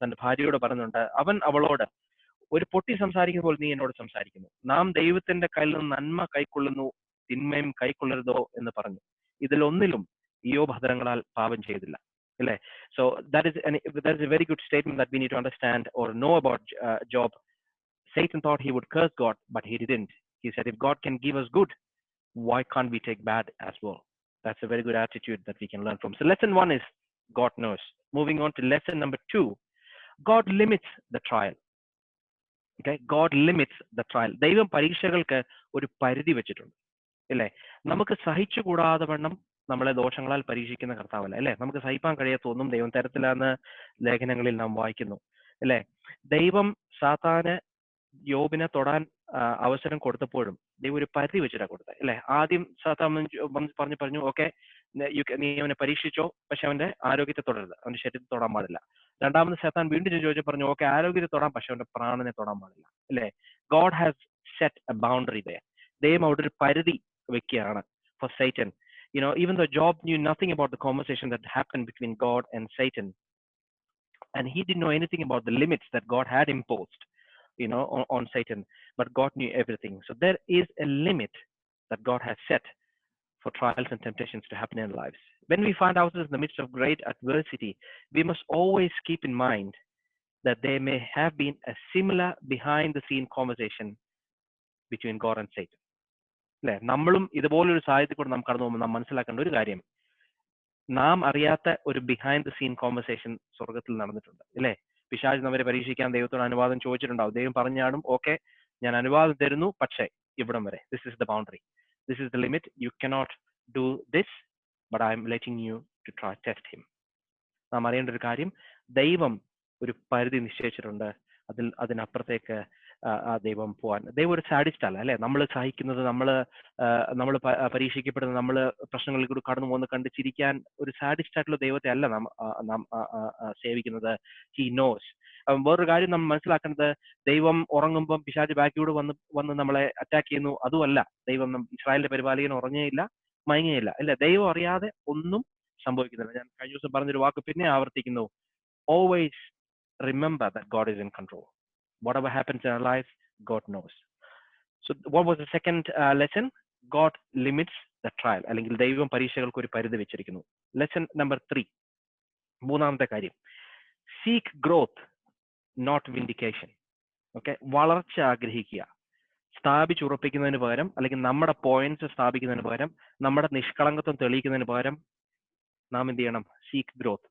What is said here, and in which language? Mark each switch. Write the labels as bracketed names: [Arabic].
[Malayalam] തന്റെ ഭാര്യയോട് പറയുന്നുണ്ട്, അവൻ അവളോട്, ഒരു പൊട്ടി സംസാരിക്കുന്ന പോലെ നീ എന്നോട് സംസാരിക്കുന്നു, നാം ദൈവത്തിന്റെ കയ്യിൽ നിന്ന് നന്മ കൈക്കൊള്ളുന്നു, തിന്മയും കൈക്കൊള്ളരുതോ എന്ന് പറഞ്ഞു. ഇതിലൊന്നിലും യോബ് ഹതരങ്ങളാൽ പാപം ചെയ്തില്ല, അല്ലെ? [English] So that is a very good statement that we need to understand or know about Job. Satan thought he would curse God, but he didn't. He said, if God can give us good, why can't we take bad as well? That's a very good attitude that we can learn from. So lesson 1 is God knows. Moving on to lesson number 2, God limits the trial. Okay, God limits the trial. [Malayalam] ദൈവം പരീക്ഷകൾക്ക് ഒരു പരിധി വെച്ചിട്ടുണ്ട്, അല്ലേ? നമുക്ക് സഹിച്ചുകൂടാതെ വണ്ണം നമ്മളെ ദോഷങ്ങളാൽ പരീക്ഷിക്കുന്ന കർത്താവല്ല, അല്ലെ? നമുക്ക് സഹിപ്പാൻ കഴിയാത്തൊന്നും ദൈവം തരത്തിലാന്ന് ലേഖനങ്ങളിൽ നാം വായിക്കുന്നു, അല്ലെ? ദൈവം സാത്താന് യോബിനെ തൊടാൻ അവസരം കൊടുത്തപ്പോഴും ദൈവം ഒരു പരിധി വെച്ചിട്ടാണ് കൊടുത്തത്, അല്ലെ? ആദ്യം സാത്താൻ പറഞ്ഞു, ഓക്കെ, നീ അവനെ പരീക്ഷിച്ചോ, പക്ഷെ അവന്റെ ആരോഗ്യത്തെ തൊടരുത്, അവന്റെ ശരീരത്തെ തൊടാൻ പാടില്ല. രണ്ടാമത് സാത്താൻ വീണ്ടും ചോദിച്ചു പറഞ്ഞു, ഓക്കെ, ആരോഗ്യത്തെ തൊടാം, പക്ഷെ അവന്റെ പ്രാണനെ തൊടാൻ പാടില്ല, അല്ലെ? [English] God has set a boundary there. [Malayalam] ദൈവം അവിടെ ഒരു പരിധി വെക്കുകയാണ് [English] for Satan. Even though Job knew nothing about the conversation that happened between God and Satan, and he didn't know anything about the limits that God had imposed, on Satan, but God knew everything. So there is a limit that God has set for trials and temptations to happen in our lives. When we find ourselves in the midst of great adversity, we must always keep in mind that there may have been a similar behind the scene conversation between God and Satan. [Malayalam] അല്ലെ? നമ്മളും ഇതുപോലൊരു സാഹചര്യത്തിൽ കൂടെ നാം കടന്നു പോകുമ്പോൾ നാം മനസ്സിലാക്കേണ്ട ഒരു കാര്യം, നാം അറിയാത്ത ഒരു [English] behind the scene conversation [Malayalam] സ്വർഗത്തിൽ നടന്നിട്ടുണ്ട്, അല്ലെ? പിശാച് അവരെ പരീക്ഷിക്കാൻ ദൈവത്തോട് അനുവാദം ചോദിച്ചിട്ടുണ്ടാവും. ദൈവം പറഞ്ഞാടും, ഓക്കെ, ഞാൻ അനുവാദം തരുന്നു, പക്ഷേ ഇവിടം വരെ, [English] This is the boundary, this is the limit, you cannot do this, but I am letting you to try test him. [Malayalam] നാം അറിയേണ്ട ഒരു കാര്യം, ദൈവം ഒരു പരിധി നിശ്ചയിച്ചിട്ടുണ്ട്, അതിനപ്പുറത്തേക്ക് ആ ദൈവം പോവാൻ. ദൈവം ഒരു സാഡിസ്റ്റ് അല്ല, അല്ലെ? നമ്മൾ സഹിക്കുന്നത്, നമ്മൾ പരീക്ഷിക്കപ്പെടുന്നത്, നമ്മൾ പ്രശ്നങ്ങളിൽ കൂടി കടന്നു പോകുന്ന കണ്ട് ചിരിക്കാൻ ഒരു സാഡിസ്റ്റ് ആയിട്ടുള്ള ദൈവത്തെ അല്ല നാം സേവിക്കുന്നത്. [English] He knows. [Malayalam] വേറൊരു കാര്യം നമ്മൾ മനസ്സിലാക്കേണ്ടത്, ദൈവം ഉറങ്ങുമ്പം പിശാച് ബാക്കിയോട് വന്ന് നമ്മളെ അറ്റാക്ക് ചെയ്യുന്നു, അതുമല്ല. ദൈവം ഇസ്രായേലിന്റെ പരിപാലകൻ ഉറങ്ങിയില്ല, മയങ്ങിയില്ല, അല്ലെ? ദൈവം അറിയാതെ ഒന്നും സംഭവിക്കുന്നില്ല. ഞാൻ കഴിഞ്ഞ ദിവസം പറഞ്ഞൊരു വാക്ക് പിന്നെ ആവർത്തിക്കുന്നു, [English] always remember that God is in control. Whatever happens in our lives, God knows. So what was the second lesson? God limits the trial. [Malayalam] അല്ലെങ്കിൽ ദൈവം പരീക്ഷകൾക്ക് ഒരു പരിധി വെച്ചിരിക്കുന്നു. ലെസൺ നമ്പർ 3, മൂന്നാമത്തെ കാര്യം, [English] Seek growth not vindication. [Malayalam] Okay, വളർച്ച ആഗ്രഹിക്കുക. സ്ഥാപിച്ചുറപ്പിക്കുന്നതിന് പകരം, അല്ലെങ്കിൽ നമ്മുടെ പോയിന്റ്സ് സ്ഥാപിക്കുന്നതിന് പകരം, നമ്മുടെ നിഷ്കളങ്കത്വം തെളിയിക്കുന്നതിന് പകരം നാം എന്ത് ചെയ്യണം? [English] Seek growth.